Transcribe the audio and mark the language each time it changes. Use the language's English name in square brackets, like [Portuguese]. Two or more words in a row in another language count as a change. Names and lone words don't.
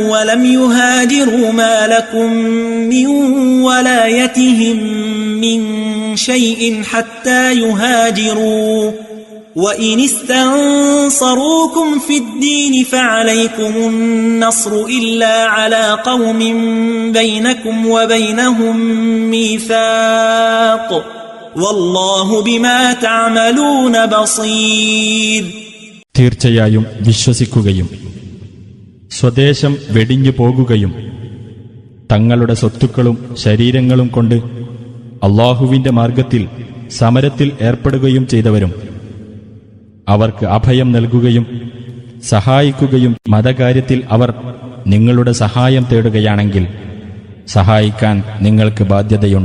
[Arabic] ولم يهاجروا ما لكم من ولايتهم من شيء حتى يهاجروا وإن استنصروكم في الدين فعليكم النصر إلا على قوم بينكم وبينهم ميثاق والله بما تعملون بصير. [Malayalam] തീർച്ചയായും വിശ്വസിക്കുകയും സ്വദേശം വെടിഞ്ഞു പോകുകയും തങ്ങളുടെ സ്വത്തുക്കളും ശരീരങ്ങളും കൊണ്ട് അല്ലാഹുവിന്റെ മാർഗത്തിൽ സമരത്തിൽ ഏർപ്പെടുകയും ചെയ്തവരും അവർക്ക് അഭയം നൽകുകയും സഹായിക്കുകയും മതകാര്യത്തിൽ അവർ നിങ്ങളുടെ സഹായം തേടുകയാണെങ്കിൽ സഹായിക്കാൻ നിങ്ങൾക്ക് ബാധ്യതയുണ്ട്.